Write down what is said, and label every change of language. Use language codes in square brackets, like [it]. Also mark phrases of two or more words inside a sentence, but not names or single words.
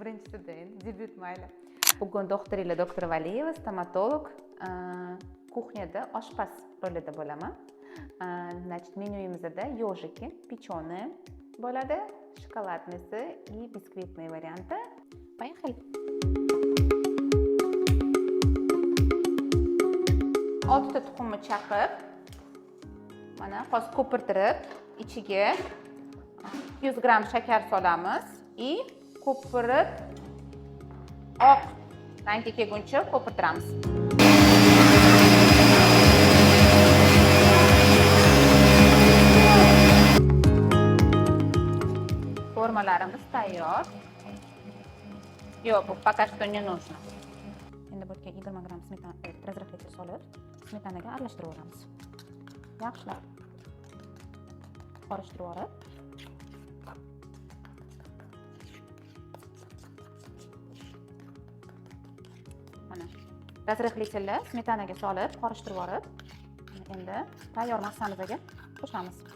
[uz] birinchisi-da endi debüt mayli. Bugun doktorlar doktor Valiyeva, stomatolog, kuxnyada oshpaz rolida bo'laman. Значит, menyuyimizda yojiki, pechёные bo'ladi, shokoladnisi и [ru] biskvitные varianты. Поехали. [uz] 6 ta tuxumni chaqib, mana hozir ko'pirtirib, ichiga 100 gram shakar solamiz и ko'pirib oq rangga kelguncha ko'pirtiramiz. Formalarimiz tayyor. Yo'q, bu [ru] пока что не нужно. [uz] Endi bu yerga 20 gram smetana, razrahlatga solib, smetanaga aralashtirib olamiz. Yaxshilab qorishtirib olib, mana razrahlatni smetanaga solib, qorishtirib olib, endi tayyor massamizni qo'shamiz.